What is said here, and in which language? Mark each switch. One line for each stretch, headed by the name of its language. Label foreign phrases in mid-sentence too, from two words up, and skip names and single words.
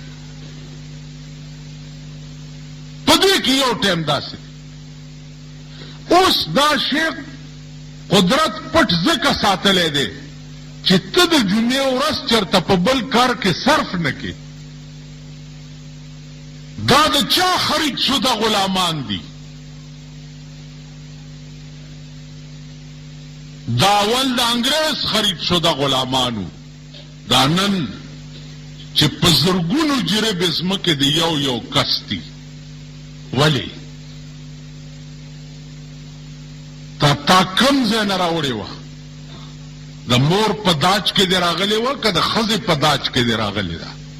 Pashto: په دې کې یو ټیم داسې اوس دا شیخ قدرت پټ ځکه ساتلی دی چې ته د جمعې ورځ چېرته په بل کار کې صرف نه کې. دا د چا خرید شده غلامان دي؟ دا اول د انګریز خرید شده غلامانو، دا نن چې په زرګونو جریب ځمکې د یو یو کس دي. ولې؟ تا کم ځای نه راوړې وه؟ د مور په داج کې دې راغلې وه که د ښځې په داج کې دې راغلې ده؟